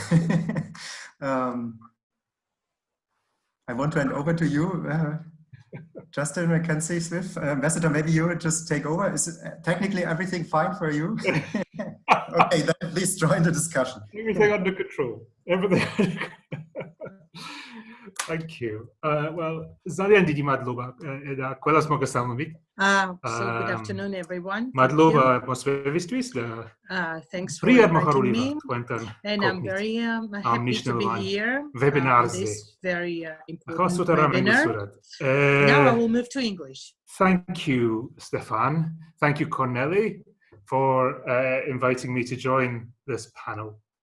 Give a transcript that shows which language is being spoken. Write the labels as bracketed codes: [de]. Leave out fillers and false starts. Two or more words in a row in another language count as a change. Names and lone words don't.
[en] I want to hand over to you, Justin McKenzie Smith. Ambassador, maybe you would just take over. Is technically everything fine for you? Okay, then please join the discussion. Everything under control. Everything under control. Thank you. Well, [ka] ძალიან დიდი მადლობა და ყველას მოგესალმებით. [en] So good afternoon, everyone. [ka] მადლობა მოსვევისთვის და [en] thanks for inviting me. And I'm very happy to be here on this very important webinar. Now I will move to English. Thank you, Stefan. Thank you, Corneli, for inviting me to join this panel.